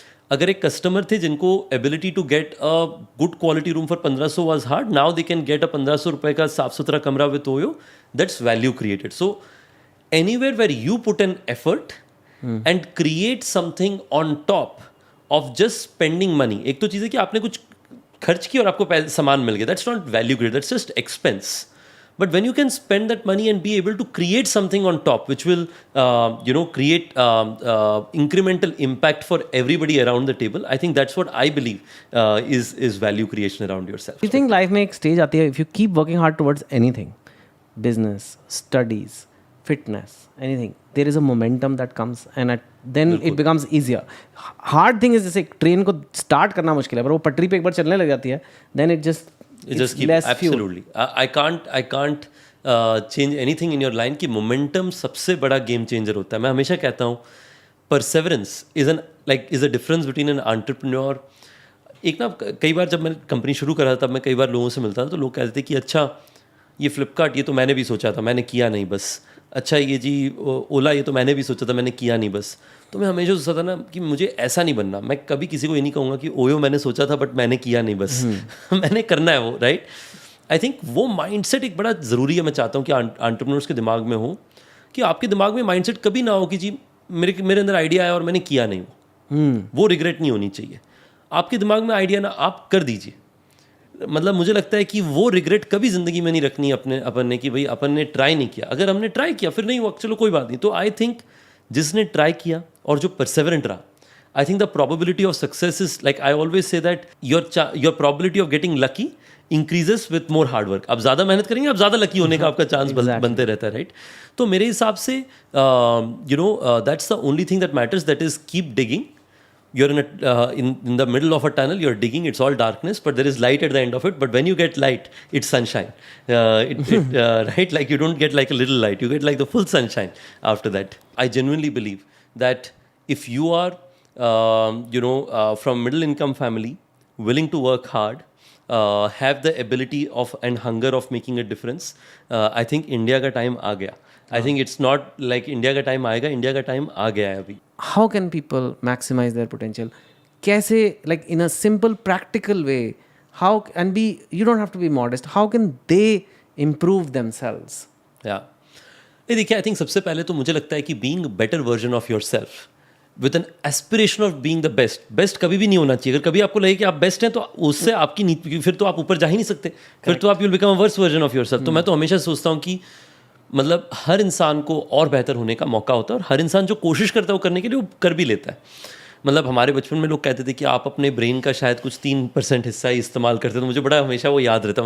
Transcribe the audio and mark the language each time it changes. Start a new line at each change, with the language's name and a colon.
English: अगर एक कस्टमर थे जिनको ability to get a good quality room for 1500 was hard, now they can get a 1500
Hindi: रुपये का साफ सुथरा कमरा
English: With Oyo, that's value created. So anywhere where you put an effort and create something on top of just spending money.
Hindi: एक तो चीज़ है कि आपने कुछ खर्च किया और आपको सामान मिल गया,
English: That's not value create, that's just expense. But when you can spend that money and be able to create something on top, which will, create incremental impact for everybody around the table, I think that's what I believe is value creation around yourself. You think life
Hindi: में एक stage आती है,
English: if you keep working hard towards anything, business, studies, fitness, anything, there is a momentum that comes, and then it becomes easier. Hard thing is
Hindi: जैसे train को start करना मुश्किल है, पर वो पटरी पे एक बार चलने लग जाती है,
English: then it just keep absolutely. I can't change anything in your line
Hindi: कि momentum सबसे बड़ा game changer होता है. मैं हमेशा कहता हूँ
English: perseverance is a difference between an entrepreneur.
Hindi: एक ना कई बार जब मैं कंपनी शुरू कर रहा था, तब मैं कई बार लोगों से मिलता था, तो लोग कहते थे कि अच्छा ये फ्लिपकार्ट, ये तो मैंने भी सोचा था, मैंने किया नहीं बस. अच्छा ये जी ओला, ये तो मैंने भी सोचा था, मैंने किया नहीं बस. तो मैं हमेशा सोचता था ना कि मुझे ऐसा नहीं बनना. मैं कभी किसी को ये नहीं कहूँगा कि ओयो मैंने सोचा था बट मैंने किया नहीं बस. मैंने करना है वो, राइट.
English: I think
Hindi: वो माइंडसेट एक बड़ा ज़रूरी है. मैं चाहता हूँ कि एंटरप्रेन्योर्स के दिमाग में हो, कि आपके दिमाग में माइंडसेट कभी ना हो कि जी मेरे अंदर आइडिया आया और मैंने किया नहीं. वो रिग्रेट नहीं होनी चाहिए. आपके दिमाग में आइडिया ना, आप कर दीजिए. मतलब मुझे लगता है कि वो रिग्रेट कभी ज़िंदगी में नहीं रखनी अपन ने कि भाई अपन ने ट्राई नहीं किया. अगर हमने ट्राई किया फिर नहीं हुआ, चलो कोई बात नहीं.
English: तो I think जिसने try किया और जो परसेवरेंट रहा, I think the probability of success is, like I always say that your probability of getting lucky increases with more hard work.
Hindi: आप ज़्यादा मेहनत करेंगे, आप ज़्यादा लकी होने का आपका चांस बनते रहता है, राइट. तो मेरे हिसाब से
English: That's the only thing that matters, that is keep digging, you're in the middle of a tunnel, you're digging, it's all darkness, but there is light at the end of it. But when you get light, it's sunshine. Right? Like you don't get like a little light, you get like the full sunshine after that. I genuinely believe that if you are, from middle income family, willing to work hard, have the ability of and hunger of making a difference, I think
Hindi: India का time आ गया.
English: I think it's not like
Hindi: India का time आएगा, India का time आ गया है अभी.
English: How can people maximize their potential?
Hindi: कैसे,
English: like in a simple practical way, how, and be, you don't have to be modest, how can they improve themselves? Yeah.
Hindi: ये देखिए,
English: I think
Hindi: सबसे पहले तो मुझे लगता है कि
English: being a better version of yourself with an aspiration of being the best
Hindi: कभी भी नहीं होना चाहिए. अगर कभी आपको लगे कि आप बेस्ट हैं तो उससे आपकी नीति, फिर तो आप ऊपर जा ही नहीं सकते, फिर तो आप
English: you'll become a worse version of yourself.
Hindi: तो मैं तो हमेशा सोचता हूँ कि मतलब हर इंसान को और बेहतर होने का मौका होता है, और हर इंसान जो कोशिश करता है वो करने के लिए वो कर भी लेता है. मतलब हमारे बचपन में लोग कहते थे कि आप अपने ब्रेन का शायद कुछ 3% हिस्सा ही इस्तेमाल करते हैं, तो मुझे बड़ा हमेशा वो याद रहता है.